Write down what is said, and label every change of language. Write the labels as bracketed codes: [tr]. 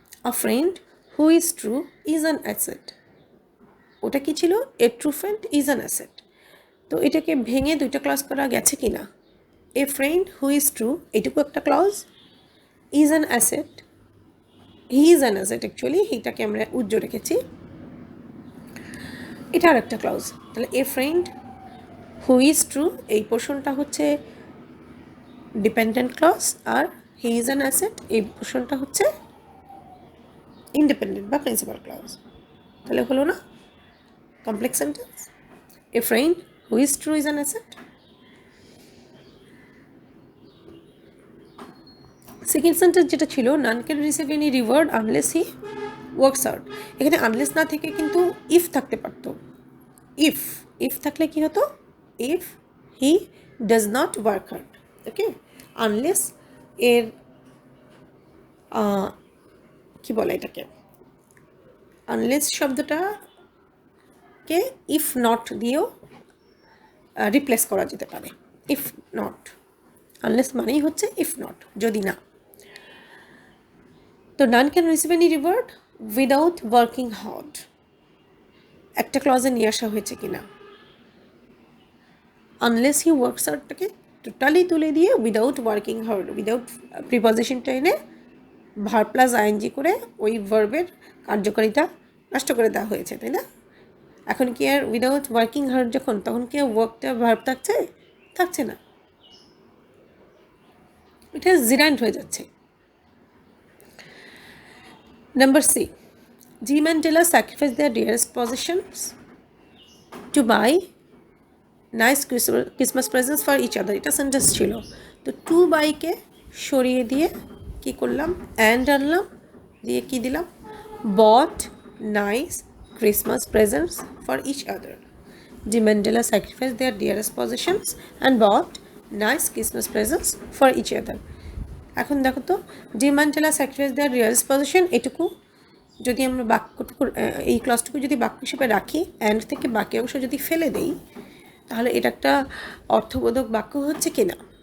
[en] A friend who is true is an asset. [bn] ওটা কি ছিল? [en] A true friend is an asset. [bn] তো এটাকে ভেঙে 2টা ক্লজ করা গেছে কি না? [en] A friend who is true, [bn] এটুকু একটা clause, [en] is an asset, he is an asset, actually [bn] হিটাকে আমরা উজ্জ্ব রেখেছি, এটা আর একটা ক্লজ। তাহলে [en] a friend who is true [bn] এই পোর্শনটা হচ্ছে dependent clause, আর [en] he is an asset [bn] এই পোর্শনটা হচ্ছে ইন্ডিপেন্ডেন্ট বা প্রিন্সিপাল ক্লজ। তাহলে হলো না complex sentence? [en] A friend who is true is an asset. [bn] Second sentence যেটা ছিল, [en] none can receive any reward unless he works hard, [bn] এখানে আনলেস না থেকে কিন্তু ইফ থাকতে পারতো। ইফ থাকলে কি হতো? [en] If he does not work hard. [bn] Okay, unless এর কি বলে এটাকে, আনলেস শব্দটাকে ইফ নট দিয়েও রিপ্লেস করা যেতে পারে। ইফ নট, আনলেস মানেই হচ্ছে ইফ নট, যদি না। [en] তো none can receive any reward without working hard, [bn] একটা ক্লজে নিয়ে আসা হয়েছে কিনা? আনলেস হি ওয়ার্কস হার্ডটাকে টোটালি তুলে দিয়ে উইদাউট ওয়ার্কিং হার্ড, উইদাউট প্রিপজিশনটা এনে ভার্ব প্লাস আইএনজি করে ওই ভার্বের কার্যকারিতা নষ্ট করে দেওয়া হয়েছে, তাই না? এখন কি আর উইদাউট ওয়ার্কিং হার্ড যখন, তখন কি আর ওয়ার্কটা ভার্ব থাকছে না, এটা জিরান্ট হয়ে যাচ্ছে। [en] Number C, Jim and Della sacrifice their dearest possessions to buy nice Christmas presents for each other. [bn] এটা সেন্টেন্স ছিল, তো টু বাইকে সরিয়ে দিয়ে কি করলাম, অ্যান্ড আনলাম, দিয়ে কি দিলাম, [en] bought nice Christmas presents for each other. Jim and Della sacrificed their dearest possessions and bought nice Christmas presents for each other. [bn] এখন দেখো তো, [en] Jim and Della sacrifice their reals position, [bn] এটুকু যদি আমরা বাক্যটুকু এই ক্লজটুকু যদি বাক্য হিসেবে রাখি, অ্যান্ড থেকে বাকি অংশ যদি ফেলে দেই, তাহলে এটা একটা অর্থবোধক বাক্য হচ্ছে কিনা?